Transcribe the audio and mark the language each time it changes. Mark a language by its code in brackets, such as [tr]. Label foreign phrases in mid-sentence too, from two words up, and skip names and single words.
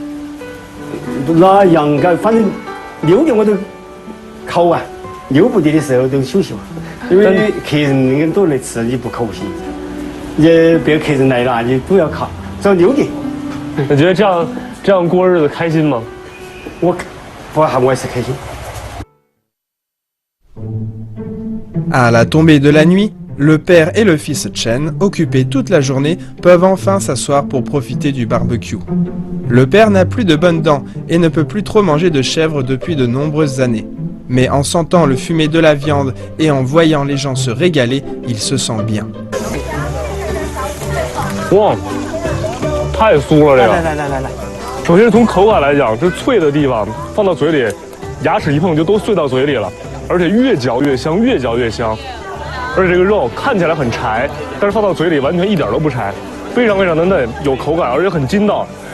[zh] 那羊羔反正6点我都烤完，6不得的时候都休息完，因为客人那个都来吃，你不烤不行。也别客人来了，你都要烤，到6点。你觉得这样过日子开心吗？我也是开心。 [fr] À la tombée de la nuit, le père et le fils Chen, occupés toute la journée, peuvent enfin s'asseoir pour profiter du barbecue. Le père n'a plus de bonnes dents et ne peut plus trop manger de chèvre depuis de nombreuses années. Mais en sentant le fumet de la viande et en voyant les gens se régaler, il se sent bien. [zh] 哇，太酥了这个！来。首先从口感来讲，这脆的地方放到嘴里，牙齿一碰就都碎到嘴里了，而且越嚼越香，越嚼越香。而且这个肉看起来很柴，但是放到嘴里完全一点都不柴，非常非常的嫩，有口感，而且很筋道。